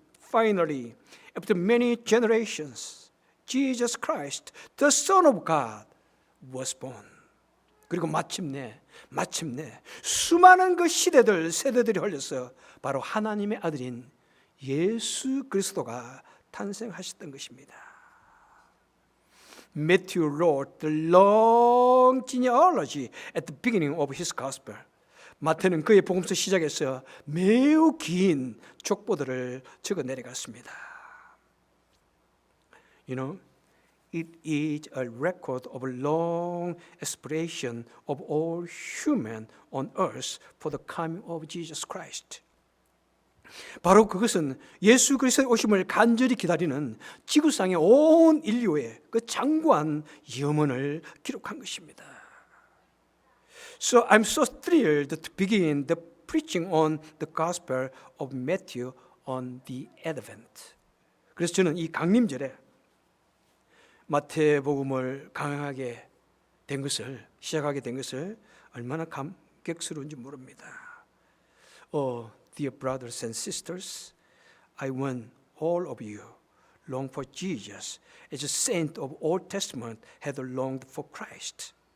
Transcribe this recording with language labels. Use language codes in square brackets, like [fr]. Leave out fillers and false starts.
[en] finally, after many generations, Jesus Christ, the Son of God, was born. [ko] 그리고 마침내 수많은 그 세대들이 흘려서 바로 하나님의 아들인 예수 그리스도가 탄생하셨던 것입니다. [en] Matthew wrote the long genealogy at the beginning of his gospel. [ko] 마태는 그의 복음서 시작에서 매우 긴 족보들을 적어 내려갔습니다. [en] You know, it is a record of a long aspiration of all human on earth for the coming of Jesus Christ. [ko] 바로 그것은 예수 그리스도의 오심을 간절히 기다리는 지구상의 온 인류의 그 장구한 염원을 기록한 것입니다. [en] So I'm so thrilled to begin the preaching on the Gospel of Matthew on the Advent. [ko] 그래서 저는 이 강림절에 마태복음을 강하게 시작하게 된 것을 얼마나 감격스러운지 모릅니다. [en] Dear brothers and sisters, I want all of you long for Jesus as a saint of Old Testament had longed for Christ.